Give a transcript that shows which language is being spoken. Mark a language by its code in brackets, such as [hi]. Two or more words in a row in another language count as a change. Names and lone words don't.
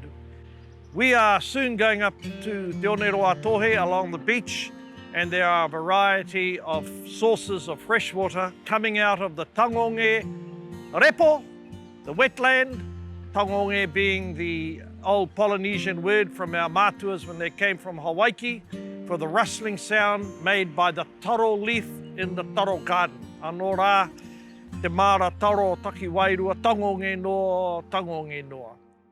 [en] We are soon going up to Te Oneroa Tohe along the beach, and there are a variety of sources of fresh water coming out of the [mi] tangonge repo, [en] the wetland, tangonge being the old Polynesian word from our mātuas when they came from Hawaii, for the rustling sound made by the taro leaf in the taro garden. [mi] Anō rā, te mara taro taki wairua, tangonge noa, tangonge noa.